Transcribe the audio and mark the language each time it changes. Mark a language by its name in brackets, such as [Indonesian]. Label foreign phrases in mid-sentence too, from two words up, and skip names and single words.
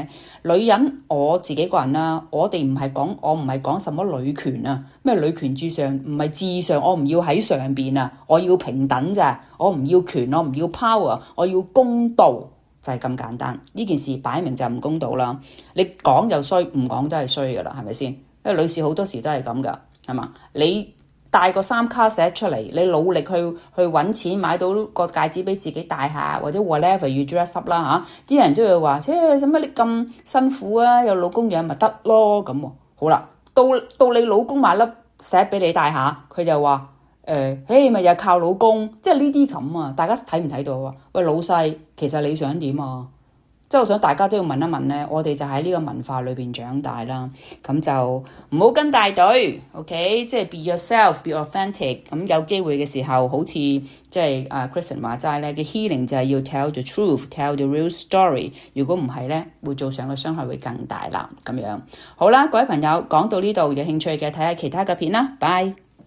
[Cantonese] 女人我自己個人啦，我唔係講什麼女權啊，咩女權至上，唔係至上，我唔要喺上邊啊，我要平等咋，我唔要權，我唔要 power， 我要公道，就係咁簡單。呢件事擺明就唔公道啦，你講就衰，唔講都係衰噶啦，係咪先？因為女士好多時都係咁噶。係嘛？你帶個3卡 set 出嚟，你努力去揾錢買到個戒指俾自己戴下，或者 [English] whatever you dress up [Cantonese] 啦嚇，啲人都會話：使乜你咁辛苦啊？有老公養咪得咯咁喎。好啦，到你老公買粒 set 俾你戴下，佢就話：咪又靠老公，即係呢啲咁啊！大家睇唔睇到啊？喂，老細，其實你想點啊？即係我想大家都要問一問咧，我哋就喺呢個文化裏邊長大啦，咁就唔好跟大隊 ，OK？ [English] 即係 be yourself，be authentic。 [Cantonese] 咁有機會嘅時候，好似即係Kristen 話齋咧嘅 healing 就係要 [English] tell the truth，tell the real story。 [Cantonese] 如果唔係咧，會造成嘅傷害會更大啦。咁樣好啦，各位朋友講到呢度有興趣嘅睇下其他嘅片啦，拜。